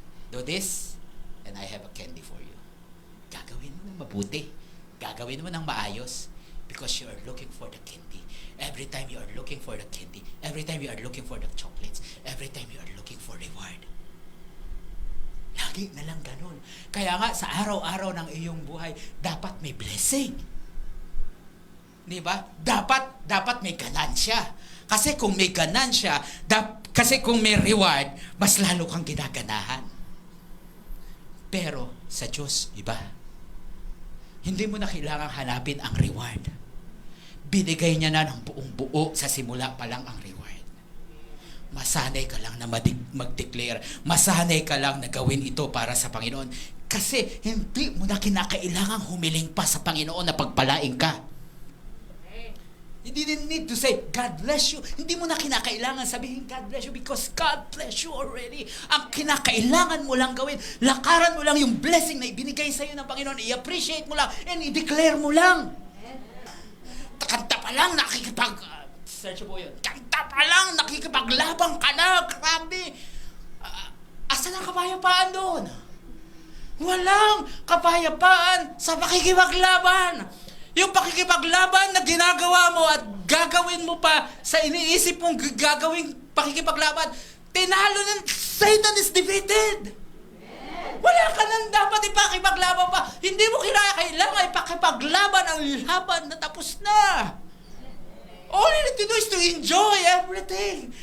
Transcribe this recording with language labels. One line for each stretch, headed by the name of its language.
English: Do this, and I have a candy for you.
Filipino: Gagawin mo ng mabuti. Gagawin mo ng maayos
English: because you are looking for the candy. Every time you are looking for the candy, every time you are looking for the chocolates, every time you are looking for reward.
Filipino: Lagi na lang ganun. Kaya nga, sa araw-araw ng iyong buhay, dapat may blessing. Di ba? Dapat may ganansya. Kasi kung may ganansya, kasi kung may reward, mas lalo kang ginaganahan. Pero sa Diyos, iba. Hindi mo na kailangang hanapin ang reward. Binigay niya na ng buong buo sa simula pa lang ang reward. Masanay ka lang na mag-declare. Masanay ka lang na gawin ito para sa Panginoon. Kasi hindi mo na kinakailangang humiling pa sa Panginoon na pagpalain ka.
English: You didn't need to say, God bless you.
Filipino: Hindi mo na kinakailangan sabihin,
English: God bless you because God bless you already.
Filipino: Ang kinakailangan mo lang gawin, lakaran mo lang yung blessing na ibinigay sa iyo ng Panginoon. I-appreciate mo lang and i-declare mo lang. Kanta pa lang search po yun. Kanta pa lang, nakikipaglabang ka na. Grabe. Asan ang kapayapaan doon? Walang kapayapaan sa pakikipaglaban. Yung pakikipaglaban na ginagawa mo at gagawin mo pa sa iniisip mong gagawing pakikipaglaban, tinalo ng
English: Satan is defeated.
Filipino: Wala ka nang dapat ipakipaglaban pa. Hindi mo kailangan ipakipaglaban ang laban na tapos na.
English: All you need to do is to enjoy everything.